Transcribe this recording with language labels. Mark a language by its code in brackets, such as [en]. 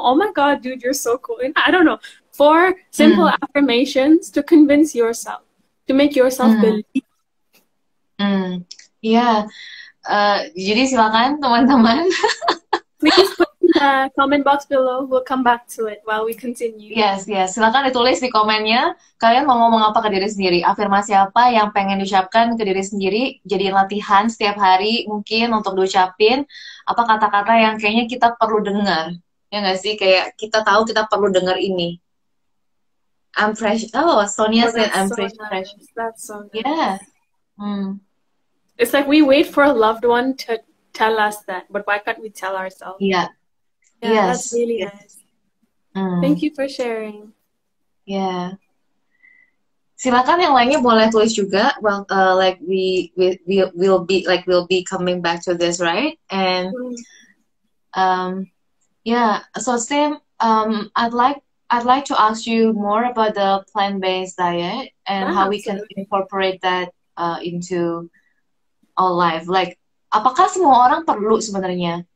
[en] Oh my God, dude, you're so cool. I don't know. 4 simple affirmations to convince yourself, to make yourself believe. [id] Ya, jadi silakan teman-teman. [en] Please put in the comment box below. We'll come back to it while we continue. [id] Yes, silakan ditulis di komennya. Kalian mau ngomong apa ke diri sendiri? Afirmasi apa yang pengen diucapkan ke diri sendiri? Jadi latihan setiap hari mungkin untuk diucapin. Apa kata-kata yang kayaknya kita perlu dengar? Ya nggak sih? Kayak kita tahu kita perlu dengar ini. [en] I'm fresh. Oh, Sonia said I'm So fresh. nice. That's so nice. Yeah. It's like we wait for a loved one to tell us that, but why can't we tell ourselves? Yeah. Yeah, that's really nice. Thank you for sharing. [id] Yeah. Silakan yang lainnya boleh tulis juga. [en] Well, like we'll be coming back to this, right? And yeah. So Sim, I'd like to ask you more about the plant-based diet and how we can incorporate that into our life. [id] Like, apakah semua orang perlu sebenarnya?